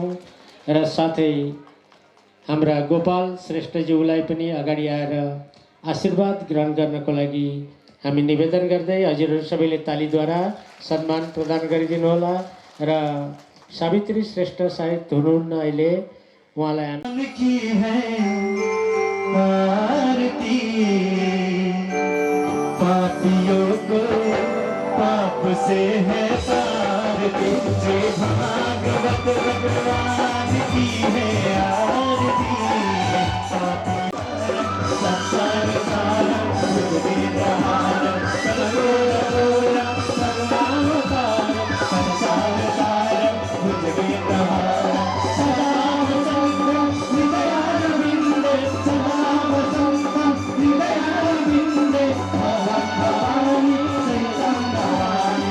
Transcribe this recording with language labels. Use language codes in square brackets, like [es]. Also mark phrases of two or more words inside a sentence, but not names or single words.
[ne] र साथै हाम्रा गोपाल श्रेष्ठज्यूलाई पनि अगाडि आएर आशीर्वाद ग्रहण गर्नको लागि हामी निवेदन गर्दै हजुरहरू सबैले तालीद्वारा सम्मान प्रदान गरिदिनु होला। र सावित्री श्रेष्ठ सायद हुनुहुन्न अहिले, उहाँलाई [hi] मन की है आरती पापियों को पाप से है तारती जय भागवत भगवान की है आरती [sa] संसार सारा भुजगेन्द्रहारम सर्वोरगोरम सर्वावतारम संसार सारा भुजगेन्द्रहारम सदा वसंतम हृदयारविन्दे सदा वसंतम हृदयारविन्दे भवं भवानी सहितं नमामि